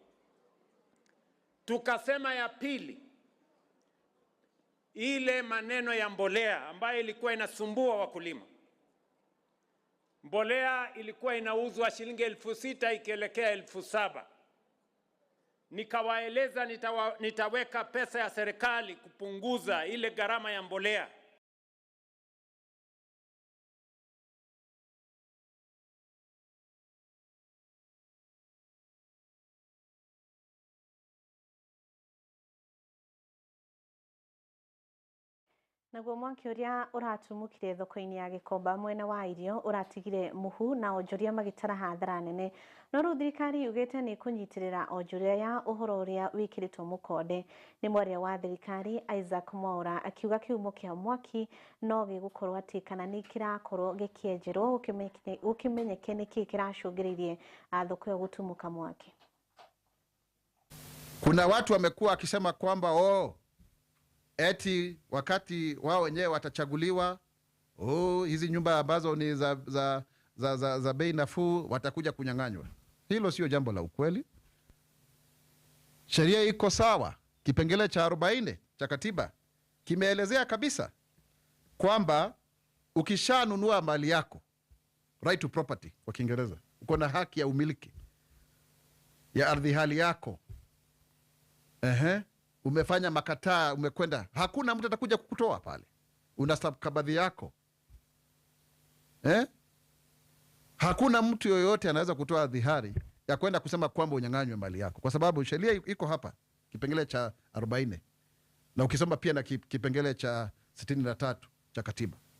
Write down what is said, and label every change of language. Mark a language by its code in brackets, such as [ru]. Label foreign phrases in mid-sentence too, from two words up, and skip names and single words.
[sw] Tukasema ya pili, ile maneno ya mbolea ambayo ilikuwa inasumbua wakulima. Mbolea ilikuwa inauzwa shilingi 6,000 ikielekea 7,000. Nikawaeleza nitaweka pesa ya serikali kupunguza ile gharama ya mbolea. [ki] Naguo mwaki ũrĩa ũratumũkire thoko-inĩ ya Gĩkomba mwena wa irio ũratigire mũhu na onjoria magĩtara hathara nene. No rĩu thirikari yugĩte nĩ kũnyitĩrĩra onjoria ya ũhoro ũrĩa wĩkĩrĩtwo mũkonde. Nĩ mwaria wa thirikari Isaac Mwaura akiuga kihumo kĩa mwaki no gĩgũkorwo atĩ kana nĩ kĩrakorwo gĩkĩenjerwo gũkĩmenyeke nĩkĩ kĩracũngĩrĩirie thoko ĩyo gũtumũka mwaki. [sw] Kuna watu wamekuwa wakisema kwamba eti wakati wao wenyewe watachaguliwa, hizi nyumba ambazo ni za bei nafuu watakuja kunyang'anywa. Hilo sio jambo la ukweli. Sheria iko sawa. Kipengele cha 40 cha katiba kimeelezea kabisa kwamba ukishanunua mali yako, [en] right to property [sw] kwa Kiingereza, uko na haki ya umiliki ya ardhi hali yako. Umefanya makataa, umekwenda, hakuna mtu atakuja kukutoa pale. Una stakabadhi yako. Hakuna mtu yoyote anaweza kutoa dhihari ya kwenda kusema kwamba unyang'anywe mali yako, kwa sababu sheria iko hapa, kipengele cha 40, na ukisoma pia na kipengele cha 63 cha katiba.